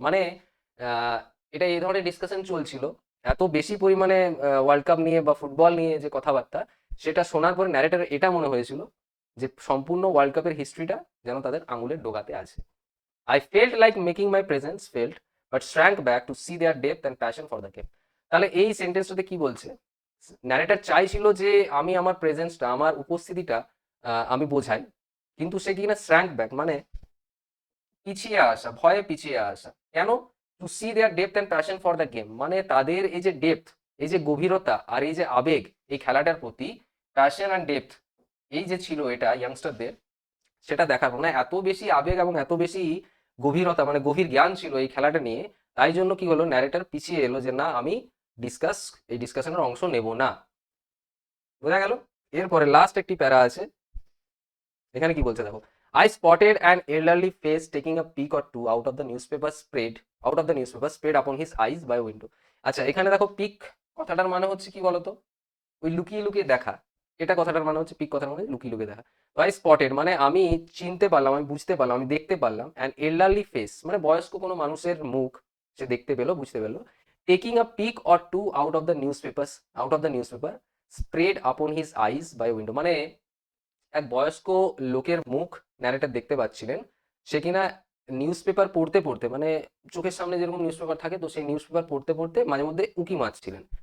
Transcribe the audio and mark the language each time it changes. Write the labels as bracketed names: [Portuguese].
[Bangla] মানে আহ, এটা এই ধরনের ডিসকাশন চলছিল, এত বেশি পরিমাণে ওয়ার্ল্ড কাপ নিয়ে বা ফুটবল নিয়ে যে কথাবার্তা, সেটা শোনার পরে ন্যারেটর এটা মনে হয়েছিল যে সম্পূর্ণ ওয়ার্ল্ড কাপের হিস্ট্রিটা যেন তাদের আঙুলের ডোগাতে আছে। [English] I felt like making my presence felt, but shrank back to see their depth and passion for the game. [Bangla] তাহলে এই সেন্টেন্সটাতে কি বলছে, ন্যারেটর চাইছিল যে আমি আমার প্রেজেন্সটা, আমার উপস্থিতিটা আমি বোঝাই, কিন্তু সে কিনা [English] shrank back [Bangla] মানে পিছিয়ে আসা, ভয়ে পিছিয়ে আসা। কেন? [English] to see their depth and passion for the game, [Bangla] মানে তাদের এই যে ডেপথ, এই যে গভীরতা আর এই যে আবেগ এই খেলাটার প্রতি, [English] passion and depth [Bangla] এই যে ছিল এটা ইয়াংস্টারদের, সেটা দেখার মানে এত বেশি আবেগ এবং এত বেশি গভীরতা মানে গভীর জ্ঞান ছিল এই খেলাটা নিয়ে, তাই জন্য কি হলো, ন্যারেটর পিছিয়ে এলো যে না আমি এই ডিসকাশনের অংশ নেব না। বোঝা গেল? এরপরে লাস্ট একটি প্যারা আছে, এখানে কি বলছে দেখো, [English] I spotted an elderly face taking a peek or two out of the newspaper spread upon his eyes by window. [Bangla] আচ্ছা এখানে দেখো পিক কথাটার মানে হচ্ছে কি বলতো, ওই লুকিয়ে লুকিয়ে দেখা, এটা কথাটার মানে হচ্ছে পিক কথার মানে লুকিয়ে লুকিয়ে দেখা। তো আই স্পটেড মানে আমি চিনতে পারলাম, আমি বুঝতে পারলাম, আমি দেখতে পারলাম, [English] an elderly face [Bangla] মানে বয়স্ক কোনো মানুষের মুখ সে দেখতে পেলো, বুঝতে পেলো, [English] taking a peek or two out of the newspaper spread upon his eyes by window, [Bangla] মানে এক বয়স্ক লোকের মুখ ন্যারেটর দেখতে পাচ্ছিলেন, সে কিনা নিউজ পেপার পড়তে পড়তে মানে চোখের সামনে যেরকম নিউজ পেপার থাকে, তো সেই নিউজ পেপার পড়তে পড়তে মাঝে মধ্যে উঁকি মারছিলেন।